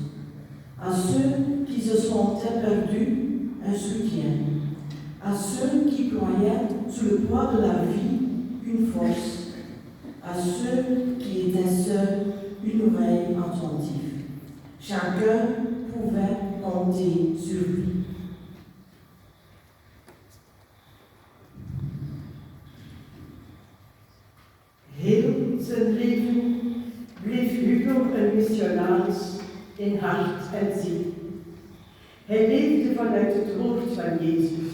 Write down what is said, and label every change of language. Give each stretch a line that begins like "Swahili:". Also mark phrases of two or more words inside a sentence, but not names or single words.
French: À ceux qui se sentaient perdus, un soutien. À ceux qui croyaient sous le poids de la vie, une force. À ceux qui étaient seuls, une oreille attentive. Chacun pouvait compter sur lui.
Dutch: Heel zijn leven bleef Hugo een missionaris in hart en ziel. Hij leefde vanuit het woord van Jezus.